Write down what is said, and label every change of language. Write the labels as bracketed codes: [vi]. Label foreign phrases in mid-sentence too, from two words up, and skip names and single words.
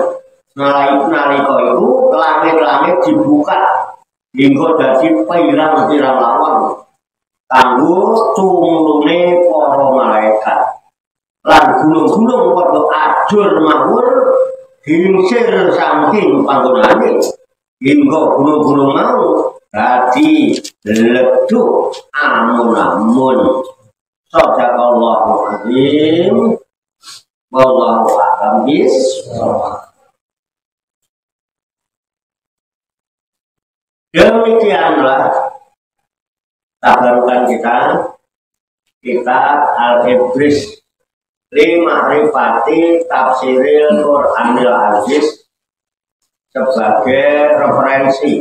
[jv] Nalika iku langit-langit dibuka hingga dadi pirang-pirang lawang kanggo tumurune para malaikat. Lan gunung-gunung padha ajur mawur gingsir saking panggonane. Hingga gunung-gunung mau dadi leduk amun-amun. [ar] صدق الله العظيم. والله أعلم بالصواب. [id] Demikianlah tabarukan kita kitab Al-Ibris li Ma'rifati Tafsiril Qur'anil Aziz sebagai referensi